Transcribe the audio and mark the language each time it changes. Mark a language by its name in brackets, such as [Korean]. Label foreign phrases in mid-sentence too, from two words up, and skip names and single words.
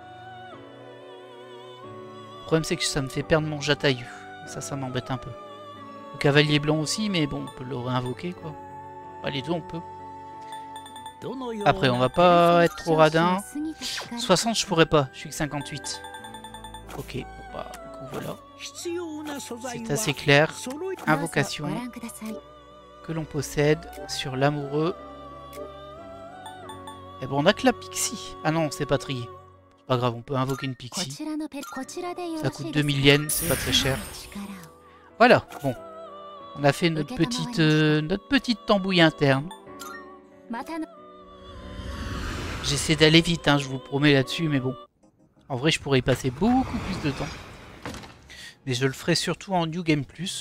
[French] Le problème c'est que ça me fait perdre mon Jatayu. Ça m'embête un peu. Le cavalier blanc aussi, mais bon, on peut le réinvoquer, quoi. Bah, les deux, on peut. Après, on va pas être trop radin. 60, je pourrais pas. Je suis que 58. Ok, bon bah, du coup voilà. [Japanese] 必要な素材 [French] C'est [Japanese] は [French] assez clair. [Japanese] 揃い [French] Invocation [Japanese] どうぞご覧ください。 [French] que l'on possède sur l'amoureux. Et bon, on a que la Pixie. Ah non, c'est pas trié. C'est pas grave, on peut invoquer une [Japanese] こ [French] Pixie. [Japanese] ちらのペこちらでよろしい [French] Ça [Japanese] ですか [French] coûte 2000 yens, c'est pas très cher. [Japanese] 力を [French] Voilà, bon. On a fait notre petite tambouille interne. [Japanese] またの [French] J'essaie d'aller vite, hein, je vous promets là-dessus, mais bon. En vrai, je pourrais y passer beaucoup plus de temps. Mais je le ferai surtout en New Game Plus.